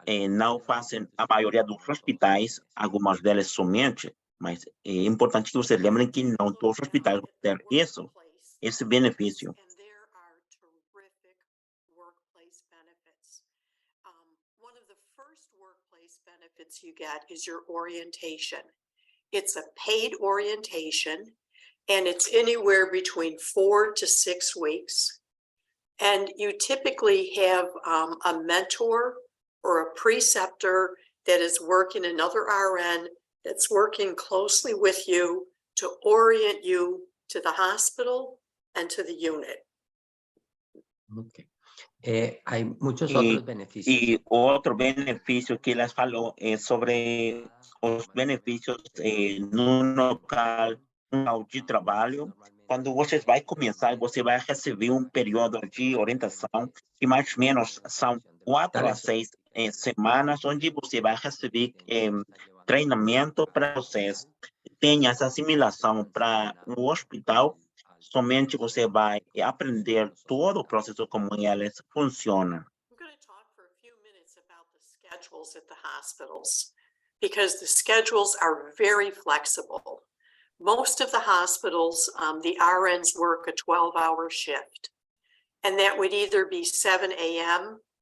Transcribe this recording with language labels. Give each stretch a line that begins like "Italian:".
Portuguese: não fazem a maioria dos hospitais, algumas delas somente, mas é importante que vocês lembrem que não todos os hospitais vão ter isso, esse benefício.
English: And there are terrific workplace benefits. One of the first workplace benefits you get is your orientation. It's a paid orientation, and it's anywhere between 4 to 6 weeks. And you typically have a mentor or a preceptor that is working, another RN that's working closely with you to orient you to the hospital and to the unit.
Spanish: Okay. Hay muchos Y- otros beneficios.
Portuguese: E outro benefício que elas falou é sobre os benefícios no local de trabalho. Quando você vai começar, você vai receber um período de orientação que mais ou menos são 4 a 6 semanas, onde você vai receber treinamento para vocês. Tem essa assimilação para o hospital, somente você vai aprender todo o processo como eles funcionam.
English: I'm going to talk for a few minutes about the schedules at the hospitals because the schedules are very flexible. Most of the hospitals, the RNs work a 12-hour shift, and that would either be 7 a.m.